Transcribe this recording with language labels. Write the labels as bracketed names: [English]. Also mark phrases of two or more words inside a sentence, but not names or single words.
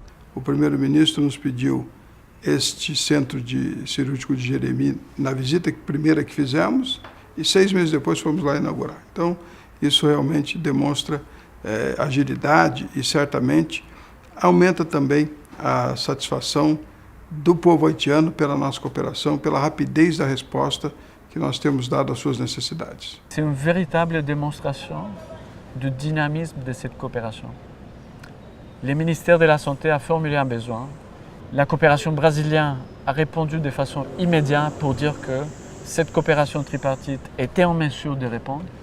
[Portuguese] O primeiro-ministro nos pediu este centro cirúrgico de Jérémy na visita primeira que fizemos e 6 meses depois fomos lá inaugurar. Então, isso realmente demonstra agilidade e certamente aumenta também a satisfação do povo haitiano pela nossa cooperação, pela rapidez da resposta que nós temos dado às suas necessidades. [French] C'est une véritable démonstration du dynamisme de cette coopération. Le ministère de la Santé a formulé un besoin. La coopération brésilienne a répondu de façon immédiate pour dire que cette coopération tripartite était en mesure de répondre.